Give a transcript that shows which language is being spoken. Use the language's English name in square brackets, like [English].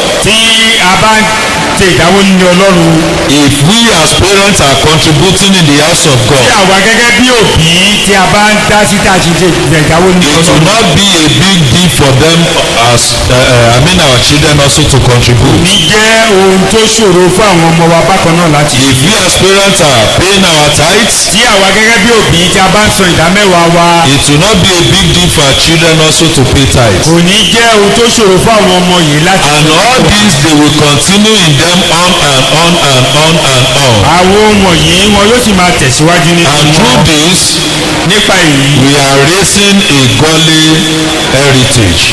[Yoruba] Tí a bá ń ṣe ìdáwó nínú Ọlọ́run. [English] If we as parents are contributing in the house of God. [Yoruba] Tí àwa gẹ́gẹ́ bí òbí tí a bá ń dá sí tá a ṣe ìdáwó nínú Ọlọ́run. [English] It will not be a big deal for them as our children also to contribute. [Yoruba] Ní jẹ́ ohun tó ṣòro fún àwọn ọmọ wa bákan náà láti. [English] If we as parents are paying our tithes. [Yoruba] Tí àwa gẹ́gẹ́ bí òbí tí a bá ń san ìdámẹ́wàá wa. [English] It will not be a big deal for our children also to pay tithes. [Yoruba] Kò ní jẹ́ ohun tó ṣòro fún àwọn ọmọ yìí láti. [English] And all this they will continue in them on and on and on and on. [Yoruba] Àwọn ohun wọ̀nyí wọn yóò sì máa tẹ̀síwájú nínú wọn. [English] And through this. [Yoruba] Nípa èyí. [English] We are raising a godly heritage.